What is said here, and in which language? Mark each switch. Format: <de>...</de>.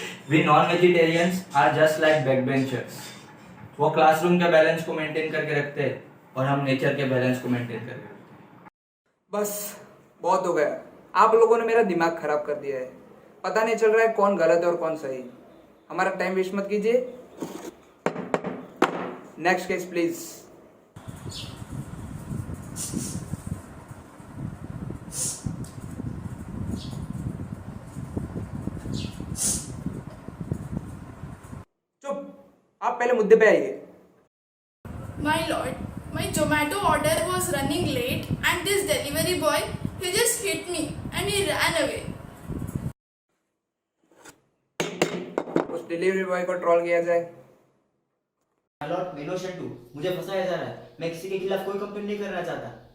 <en>We non-vegetarians are just like backbenchers.</en> <hi>वो classroom के balance को मेंटेन करके रखते हैं और हम नेचर के बैलेंस को मेंटेन करके रखते हैं। बस बहुत हो गया। आप लोगों ने मेरा दिमाग खराब कर दिया है। पता नहीं चल रहा है कौन गलत है और कौन सही। हमारा टाइम वेस्ट मत कीजिए। Next case please. चुप, आप पहले मुद्दे पे आइए।</hi> <en>My lord, my Zomato order was running late and this delivery boy, he just hit me and he ran away.</en> <hi>उस डिलीवरी बॉय को ट्रोल किया जाए। माय लॉर्ड, मैं इनोसेंट हूँ, मुझे फंसाया जा रहा है। मैं किसी के खिलाफ कोई कंप्लेंट नहीं करना चाहता।</hi>